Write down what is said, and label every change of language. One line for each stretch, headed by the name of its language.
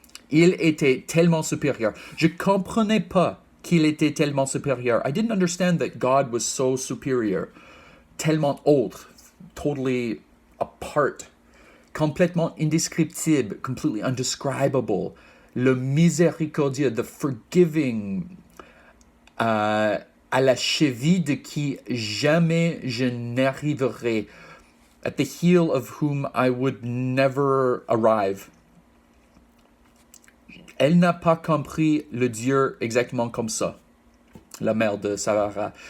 French: Il était tellement supérieur. Je ne comprenais pas qu'il était tellement supérieur.
English: I didn't understand that God was so superior.
French: Tellement autre,
English: totally apart,
French: complètement indescriptible,
English: completely undescribable.
French: Le miséricordieux,
English: the forgiving,
French: à la cheville de qui jamais je n'arriverai.
English: At the heel of whom I would never arrive.
French: Elle n'a pas compris le Dieu exactement comme ça, la mère de Sarah.